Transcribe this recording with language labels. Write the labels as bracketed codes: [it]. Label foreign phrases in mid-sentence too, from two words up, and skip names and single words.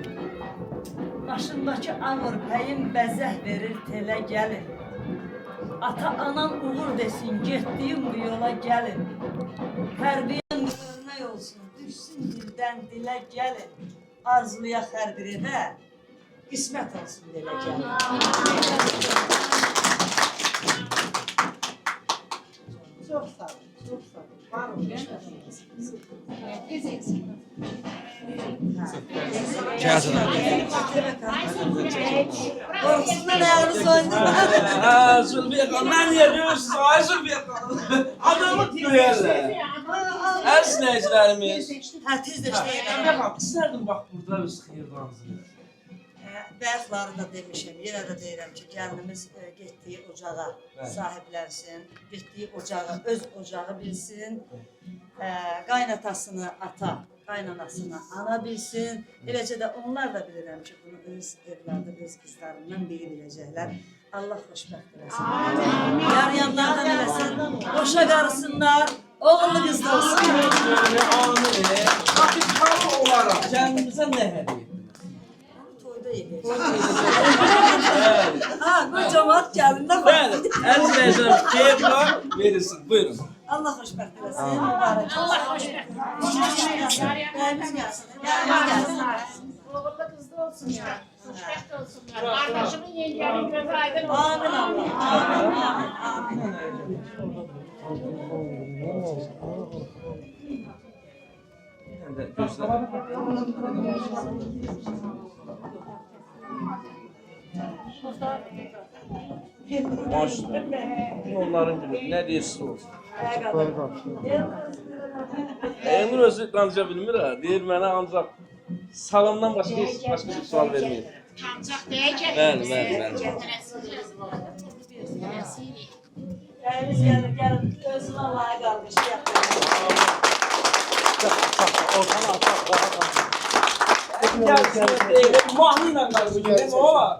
[az] Başındakı ağır pəyin bəzəh verir telə gəlin. Ata anan uğur desin, getdiyim bu yola gəlin. Tərbiyyən örnək olsun, düşsün dildən dilə gəlin. Arzuluyaq hər bir evə, qismət olsun dilə gəlin. [tr] Çok sağ olun, çok sağ olun. Var olun. Korkusundan ayağınız oynuyor. Zülfiye Hanım, ben niye diyorsunuz? Ay Zülfiye Hanım. Adamı duyarlar. Her sinircilerimiz. [az] Ha, tez de [tr] Ben işleyelim. bak, isterdim bak burada biz xeyirdanızı. [az] Bəxtları da demişim, yenə də deyirəm ki, gəlinimiz getdiyi ocağa Bəli. sahiblənsin, getdiyi ocağı, öz ocağı bilsin, qaynatasını ata, qaynanasını ana bilsin. Eləcə də onlar da bilirəm ki, bunu öz evladı, öz qızlarından biri biləcəklər. Allah xoşbəxt eləsin. Yar-yanlardan eləsin, boşa qarısınlar, oğullu qızlı olsunlar. [tr] Bakın tam olarak kendimize ne hediye ettiniz? Toyda yiyeceğiz. Ha, bu cemaat gəlində Ben, [az] bax. əziz əcəm, keyif var, verirsin, buyurun. Allah xoşbəxt eləsin. Mübarək. Allah xoşbəxt. Bəyimiz gəlsin. Bəyimiz gəlsin. Oğullu kızlı olsunlar. Xoşbəxt olsunlar. [tr] Kardeşimin yengenin gözü aydın olsun. Amin Allah. Amin. Amin. Maşallah. Onların günü, ne diyorsun olsun. [az] Emir özü danışa bilmir ha. Deyir mənə ancaq salamdan başqa bir sual verməyir. Ancaq deyəcək. Bəli. Bəyimiz gəlir, gəlin. Özünə layiq alqışlayaq. Mahnıyla qaldı gəlin, o var.